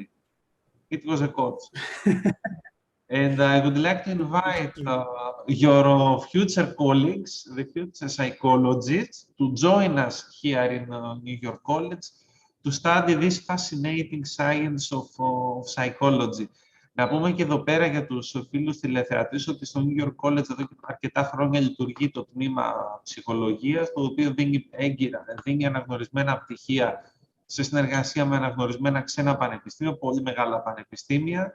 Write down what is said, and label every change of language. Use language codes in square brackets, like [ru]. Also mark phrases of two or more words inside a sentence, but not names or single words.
[en] It was a course. And I would like to invite your future colleagues, the future psychologists, to join us here in New York College to study this fascinating science of psychology. [el] Να πούμε και εδώ πέρα για τους φίλους τηλεθεατές ότι στο New York College εδώ και αρκετά χρόνια λειτουργεί το τμήμα ψυχολογίας, το οποίο δίνει αναγνωρισμένα πτυχία σε συνεργασία με αναγνωρισμένα ξένα πανεπιστήμια, πολύ μεγάλα πανεπιστήμια.